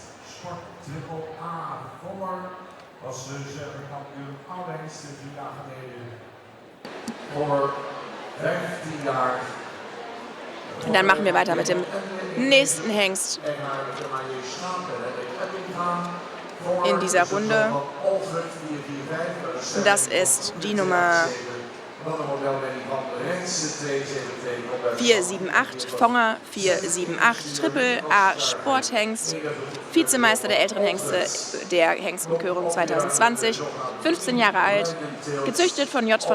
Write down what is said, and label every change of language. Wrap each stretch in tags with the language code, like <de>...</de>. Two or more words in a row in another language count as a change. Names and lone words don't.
<nl>Sport Triple A Kommer was kampioen oude hengsten 4 jaar geleden. Kommer 15 jaar.</nl> <de>Und dann machen wir weiter mit dem nächsten Hengst in dieser Runde. Das ist die Nummer 478, Fonger 478, Triple A Sporthengst, Vizemeister der älteren Hengste der Hengstenkörung 2020, 15 Jahre alt, gezüchtet von J.</de>